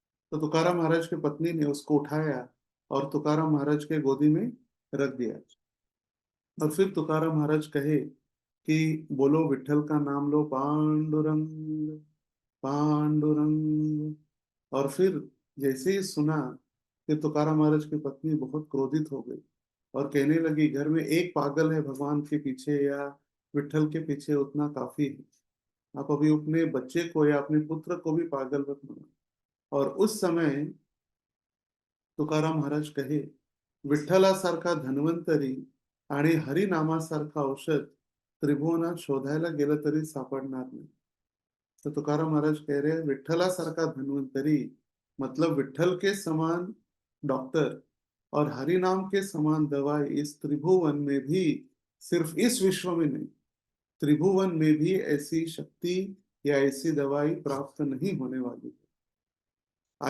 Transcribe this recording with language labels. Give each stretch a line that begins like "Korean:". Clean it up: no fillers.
Hindi: तो तुकाराम महाराज की पत्नी ने उसको उठाया और तुकाराम महाराज के गोदी में रख दिया, और फिर तुकाराम महाराज कहे कि बोलो विठल का नाम लो, पांडुरंग पांडुरंग। और फिर जैसे ही सुना कि तुकाराम महाराज की पत्नी बहुत क्रोधित हो गई और कहने लगी, घर में एक पागल है भगवान के पीछे या विठल के पीछे, उतना काफी है, आप अभी अपने बच्चे को या अपने पुत्र को भी पागल मत बनो। और उस समय तुकाराम महाराज कहे,
Marathi: विठ्ठलासारखा धन्वंतरी आणि हरिनामासारखं औषध त्रिभुवनात शोधायला गेलं तरी सापडणार नाही।
Hindi: तो तुकाराम महाराज कह रहे हैं,
Marathi: विठ्ठलासारखा धन्वंतरी
Hindi: मतलब विठ्ठल के समान डॉक्टर और हरि नाम के समान दवाई इस त्रिभुवन में भी, सिर्फ इस विश्व में नहीं, त्रिभुवन में भी ऐसी शक्ति या ऐसी दवाई प्राप्त नहीं होने वाली है।